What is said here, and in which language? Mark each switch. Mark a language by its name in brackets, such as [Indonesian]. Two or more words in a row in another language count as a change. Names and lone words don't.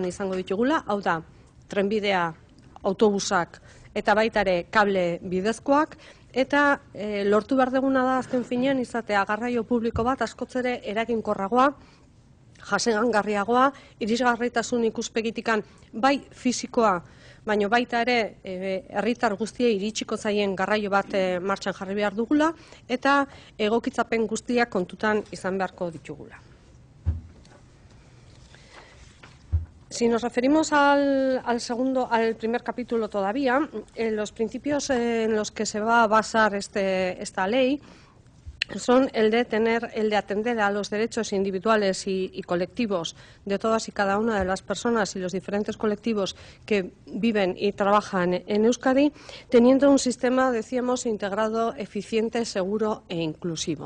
[Basque] izango ditugula, hau da, trenbidea, autobusak eta baita ere kable bidezkoak, eta lortu behar duguna da azken finean izatea garraio publiko bat askotzere eraginkorragoa, jasangarriagoa, irisgarritasun ikuspegitikan bai fisikoa, baina baita ere herritar guztiei iritsiko zaien garraio bat martxan jarri behar dugula, eta egokitzapen guztiak kontutan izan beharko ditugula. [Spanish] Si nos referimos al primer capítulo todavía, los principios en los que se va a basar esta ley son el de atender a los derechos individuales y colectivos de todas y cada una de las personas y los diferentes colectivos que viven y trabajan en Euskadi, teniendo un sistema, decíamos, integrado, eficiente, seguro e inclusivo.